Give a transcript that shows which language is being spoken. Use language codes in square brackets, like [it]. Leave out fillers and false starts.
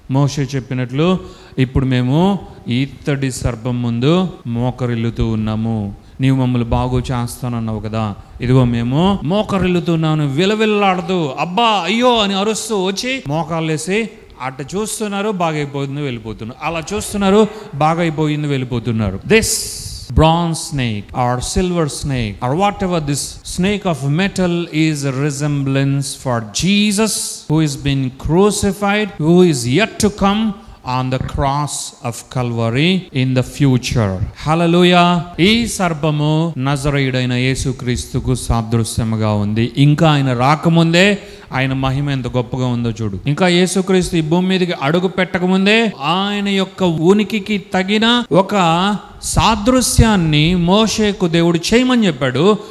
[te] మోషే చెప్పినట్లు ఇప్పుడు మేము ఇత్తడి సర్పం ముందు మోకరిల్లుతూ ఉన్నాము. నీవు మమ్మల్ని బాగు చేస్తానన్నావు కదా, ఇదిగో మేము మోకరిల్లుతున్నాను. విలవిల్లాడుతూ అబ్బా అయ్యో అని అరుస్తూ వచ్చి మోకాళ్ళేసి అట్ట చూస్తున్నారు, బాగైపోతుంది వెళ్ళిపోతున్నారు, అలా చూస్తున్నారు, బాగైపోయింది వెళ్ళిపోతున్నారు. [en] This bronze snake or silver snake or whatever this snake of metal is a resemblance for Jesus, who is been crucified, who is yet to come on the cross of Calvary in the future. Hallelujah. [te] ఈ సర్పము నజరేయుడైన యేసుక్రీస్తుకు సాదృశ్యముగా ఉంది. ఇంకా ఆయన రాకముందే ఆయన మహిమ ఎంత గొప్పగా ఉందో చూడు. ఇంకా యేసుక్రీస్తు ఈ భూమి మీదకి అడుగు పెట్టకముందే ఆయన యొక్క ఉనికికి తగిన ఒక సాదృశ్యాన్ని మోషేకు దేవుడు చేయమని చెప్పాడు.